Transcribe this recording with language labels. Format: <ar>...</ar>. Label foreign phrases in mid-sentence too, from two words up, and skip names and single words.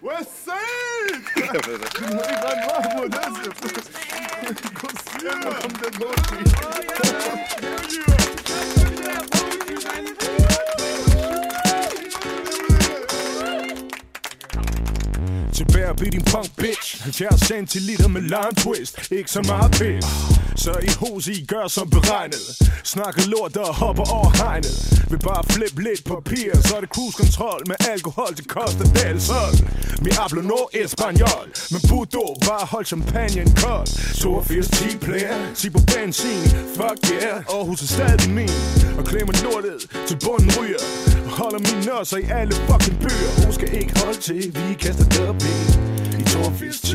<da>Tilbage at blive din</da> <en>punk bitch</en> <da>70 centiliter med</da> <en>lime twist.</en> <da>Ikke så meget pis. Så i HC gør som beregnet. Snakker lort og hopper over hegnet. Vil bare flippe lidt papir. Så er det</da> <en>cruise control</en> <da>med alkohol til Costa del Sol.</da> <es>Mi hablo no español.</es> <da>Men puto, bare hold champagnen kold. 82 player, sig på benzin.</da> <en>Fuck yeah,</en> <da>Aarhus er stadig min. Og klemmer lortet til bunden ryger. Holder mine nødser i alle fucking byer. Hun skal ikke holde til, vi kaster dub i 82 10.</da>